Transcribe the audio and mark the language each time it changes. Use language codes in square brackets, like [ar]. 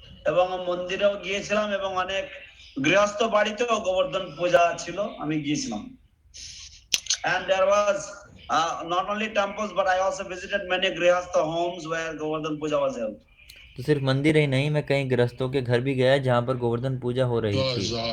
[bn] এবং মন্দিরেও গিয়েছিলাম এবং অনেক গৃহস্থ বাড়িতেও গোবর্ধন পূজা ছিল, আমি গিয়েছিলাম। [en] And there was not only temples but I also visited many grihastha homes where Govardhan Puja was held. [hi] तो सिर्फ मंदिर ही नहीं, मैं कई गृहस्थों के घर भी गया जहाँ पर गोवर्धन पूजा हो रही थी।